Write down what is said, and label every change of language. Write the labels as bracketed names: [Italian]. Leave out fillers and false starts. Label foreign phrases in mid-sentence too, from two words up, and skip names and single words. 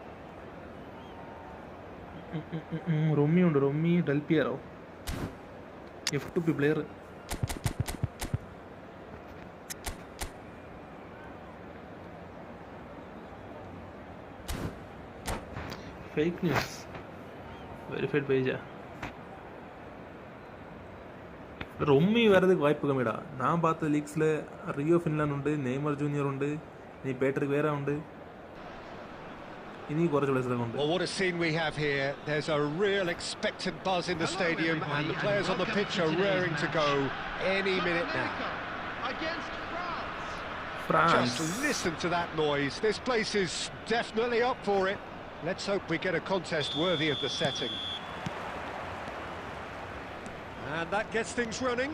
[Malayalam] റൊമ്മി ഉണ്ട്. റൊമ്മി ഡൽപിയറോ F2P പ്ലെയർ. [English] fake news. verified page. [Tamil] റൊമ്മി വരதுக்கு வாய்ப்பு கம்மிடா. நான் பார்த்த லீக்ஸில் ரியோ ஃபின்லாண்ட் உண்டு, [Malayalam] നെയ്മർ ജൂനിയർ ഉണ്ട്, ഇനി പേട്രിക് വേറ ഉണ്ട്, ഇനി കുറച്ച് പ്ലേയേഴ്സ് ഉണ്ട്. [English] Well, what a scene we have here. There's a real expectant buzz in the stadium and the players on the pitch are raring to go any minute now. Against France. Just listen to that noise. This place is definitely up for it. Let's hope we get a contest worthy of the setting. And that gets things running.